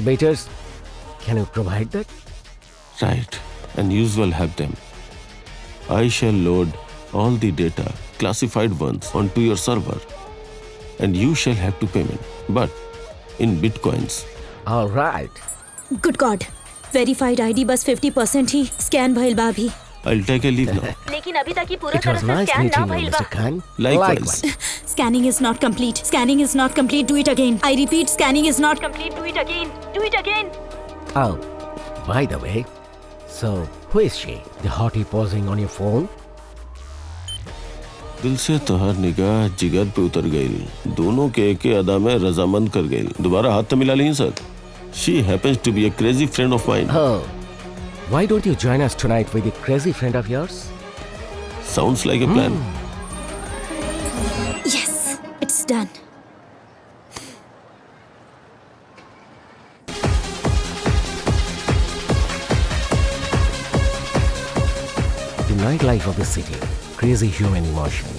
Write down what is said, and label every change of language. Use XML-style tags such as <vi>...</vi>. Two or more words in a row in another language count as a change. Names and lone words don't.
<en>Can you provide that? Right, and you will have them. I shall load all the data, classified ones, onto your server, and you shall have to payment, but in bitcoins. All right. good God, verified ID</en> <bho>बस 50% ही स्कैन भइल बा अभी।</bho> <en>I'll take a leave now.</en> <bho>लेकिन अभी तक ये पूरा</bho> <en>It</en> <bho>तरह</bho> <en>was</en> <bho>से</bho> <en>nice</en> <bho>स्कैन ना</bho> <en>meeting you,</en> <bho>भइल बा।</bho> <en>Mr. Khan. Likewise. Scanning is not complete. Scanning is not complete. Do it again. I repeat, scanning is not complete. Do it again. Do it again. Oh, by the way, so who is she? The hottie posing on your phone?</en> <bho>दिल से तोहर निगाह जिगर पे उतर गई, दोनों के एक अदा में रजामंद कर गई। दोबारा हाथ तो मिला ली सर।</bho> <en>She happens to be a crazy friend of mine. Oh, why don't you join us tonight with a crazy friend of yours? Sounds like a plan. Yes, it's done. The nightlife of the city, crazy human emotions.</en>